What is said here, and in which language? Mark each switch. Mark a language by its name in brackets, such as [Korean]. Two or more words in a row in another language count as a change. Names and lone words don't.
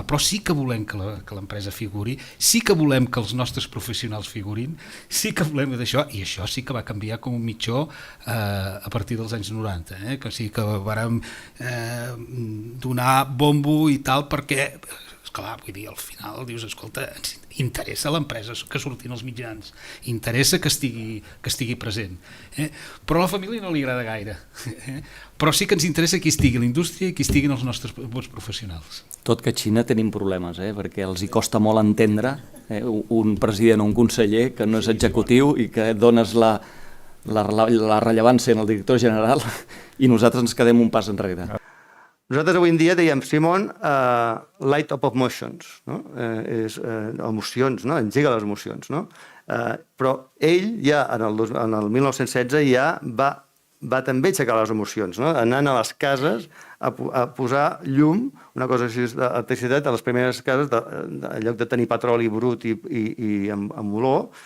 [Catalan] Però sí que volem que l'empresa figuri, sí que volem que els nostres professionals figurin, sí que volem d'això, i això sí que va canviar com un mitjó a partir dels anys 90, que sí que vàrem donar bombo i tal, perquè, esclar, vull dir, al final dius, escolta, ens interessa l'empresa que surtin els mitjans, interessa que estigui present, però a la família no li agrada gaire, però sí que ens interessa qui estigui a la indústria i qui estiguin els nostres bons professionals. Tot que a Xina tenim problemes, perquè els hi costa molt entendre un president o un conseller que no és executiu i que dones la rellevància en el director general i nosaltres ens quedem un pas enrere. Nosaltres avui en dia dèiem, [English] Simon, light up of emotions, [Catalan] no? Emocions, no? Engega les emocions, no? Però ell ja, en el 1916, ja va va també aixecar les emocions, no? Anant a les cases a posar llum, una cosa així d'electricitat, a les primeres cases, en lloc de tenir petroli brut i amb olor.